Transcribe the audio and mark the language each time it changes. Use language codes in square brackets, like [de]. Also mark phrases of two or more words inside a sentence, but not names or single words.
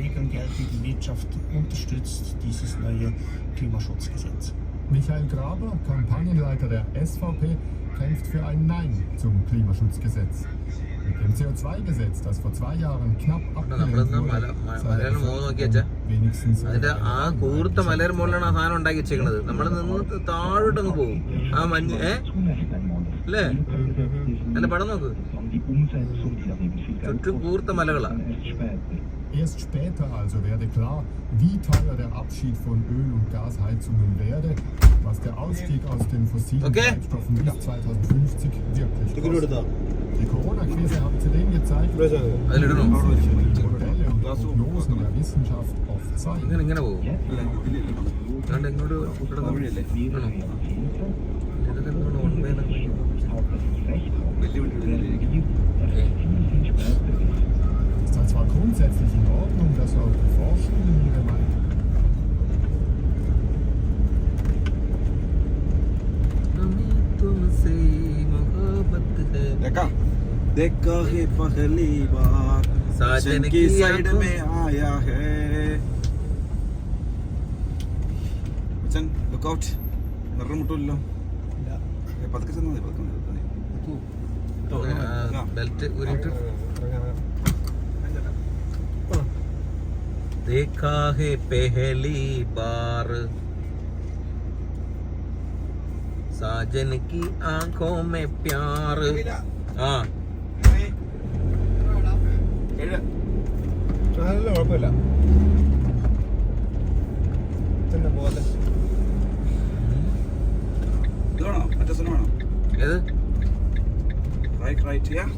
[de] Geld, wie die Wirtschaft unterstützt dieses neue Klimaschutzgesetz. Michael Graber, Kampagnenleiter der SVP, kämpft für ein Nein zum Klimaschutzgesetz. Mit dem CO2-Gesetz, das vor 2 Jahren knapp abgelehnt wurde, wenigstens [ml] അതിന്റെ ആ കൂർത്ത മലയുടെ മുകളിലാണ് ആ സാധനം ഉണ്ടാക്കി വെച്ചേക്കണത്. നമ്മൾ നിന്ന് താഴോട്ടങ്ങ് പോകും. ആ മഞ്ഞ് അല്ലേ? അല്ല പടം നോക്ക്, ചുറ്റും കൂർത്ത മലകളാണ്. [de] Erst später also werde klar, wie teuer der Abschied von Öl- und Gasheizungen werde, was der Ausstieg aus den fossilen Treibstoffen bis 2050 wirklich kostet. Die Corona-Krise hat zudem gezeigt, dass Modelle und Prognosen der Wissenschaft oft zeigen. [ml] ഇങ്ങനെ പോകും. ഇങ്ങോട്ട് [de] Es ist zwar grundsätzlich in Ordnung, dass auch die Forschenden ihre Meinung. [hi] देखा है पहली बार साजन की साइड में आया है [ml] അച്ഛൻ ലുക്ക് ഔട്ട് നിറം മുട്ടില്ലല്ലോ പതുക്കെ ചെന്നാൽ ബെൽറ്റ് ഊരിട്ട് [hi] देखा है पहली बार साजन की आंखों में प्यार. हाँ [ml] നല്ല കുഴപ്പമില്ല. ഇത് വേണോ മറ്റേ സ്ഥലം വേണോ ഏത് റൈറ്റ്